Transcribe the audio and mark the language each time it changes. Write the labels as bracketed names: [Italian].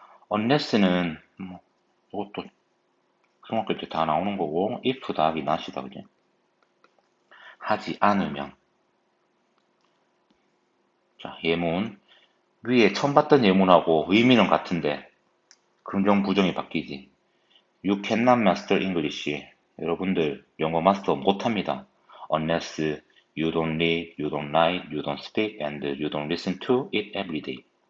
[Korean] unless는 뭐 이것도 중학교 때 다 나오는 거고, if 더하기 not이다, 그지? 하지 않으면. 자, 예문. 위에 처음 봤던 예문하고 의미는 같은데 긍정 부정이 바뀌지. [English] You cannot master English. [Korean] 여러분들 영어 마스터 못합니다. [English] Unless you don't read, you don't write, you don't speak, and you don't listen to it every day.